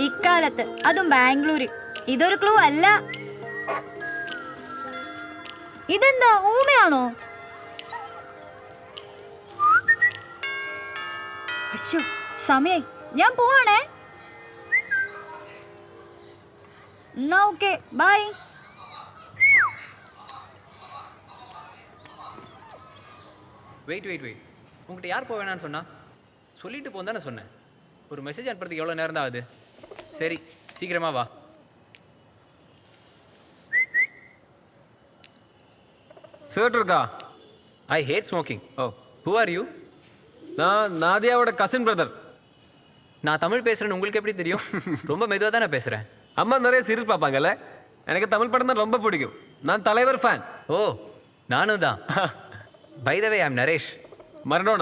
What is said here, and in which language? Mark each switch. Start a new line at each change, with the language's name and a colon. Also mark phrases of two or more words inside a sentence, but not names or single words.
Malayalam: മഴക്കാലത്ത്, അതും ബാംഗ്ലൂരിൽ. ഇതൊരു ക്ലൂ അല്ല. ഇതെന്താ, ഊമയാണോ? അശ്ശോ, സമയായി. ഞാൻ പോവാണേ. എന്നാ
English: okay, bye.
Tamil: வெயிட் உங்கள்கிட்ட யார் போக வேணான்னு சொன்னா? சொல்லிட்டு போன்னு தானே சொன்னேன். ஒரு மெசேஜ் அனுப்புறதுக்கு எவ்வளோ நேரம் தான் ஆகுது? சரி, சீக்கிரமா வா. சிகரெட் இருக்கா?
English: I hate smoking. ஓ, who are you?
Tamil: நான் நாதியாவோட
English: cousin brother.
Tamil: நான் தமிழ் பேசுகிறேன்னு உங்களுக்கு எப்படி தெரியும்? ரொம்ப மெதுவாக தானே பேசுகிறேன். அம்மா நிறைய சீரியல் பார்ப்பாங்கல்ல, எனக்கு தமிழ் படம் தான் ரொம்ப பிடிக்கும். நான் தலைவர் ஃபேன். ஓ, நானும் தான்.
English: by the way, I'm Naresh.
Tamil: மரடோனா.